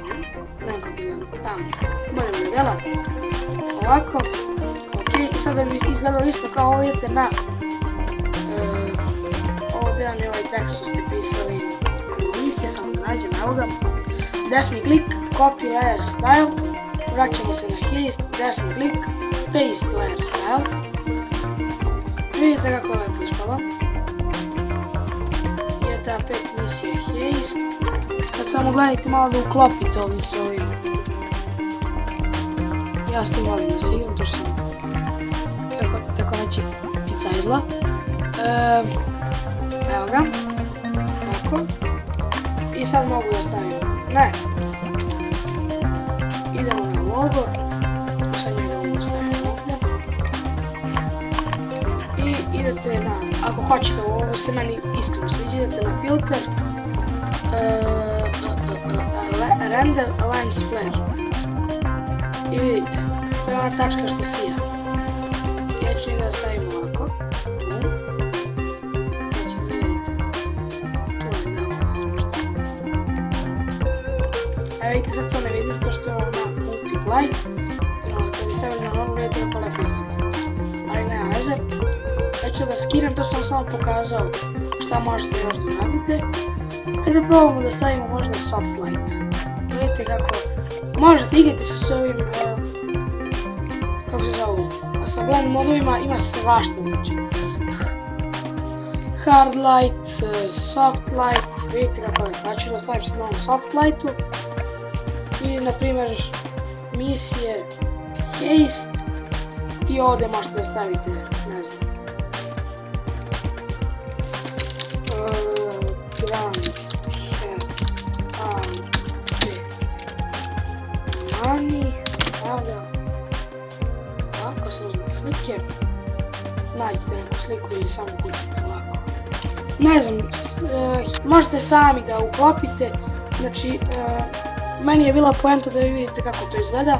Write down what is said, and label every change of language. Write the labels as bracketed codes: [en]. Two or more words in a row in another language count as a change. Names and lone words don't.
[sr] Ne znam kako izgleda, tamo. Bolje mi dela. Ovako. Ok, i sad da bi izgledalo isto kao ovo idete na ovdje vam je ovaj tekst što ste pisali u misije, samo da nađem, evo ga. Desni klik, [en] copy layer style. [sr] Vraćamo se na Haste, desni klik, [en] paste layer style. [sr] Vidite kako je lepo ispalo. GTA 5 misije Haste. Kad samo gledajte malo da uklopite ovdje sa ovim. Ja s tim volim da se igram, to sam tako reći picajzla. Evo ga. Tako. I sad mogu da stavim. Ne. Idemo na logo. Sad njega mogu staviti ovdje. I idete na, ako hoćete, ovo se meni iskreno sviđa, idete na filter, [en] render lens flare. [sr] I vidite, to je ona tačka što sija. Ja ću njega da stavim ovako. Sad ćete da vidite. Tu je da ovo zrušta. Evo vidite, sad se ne vidi zato što je ovo na multiply. Kad bi stavili na novu, vidite kako lepo izgleda. Ali nema veze. Ja ću da skiram, to sam samo pokazao šta možete još da uradite. Hajde probamo da stavimo možda [en] soft light. [sr] Vidite kako možete igrati se s ovim, kako se zovu, sa blend modovima ima svašta, znači [en] hard light, soft light, [sr] vidite kako je. Ja ću da stavim sad na ovom [en] soft lightu [sr] i na primjer misije Haste i ovdje možete da stavite, ne znam, [en] grants, hats, money, [sr] ovdje, ovako se uzmete slike, nađete neku sliku ili samo kucate ovako. Ne znam, možete sami da uklopite, znači, meni je bila poenta da vi vidite kako to izgleda.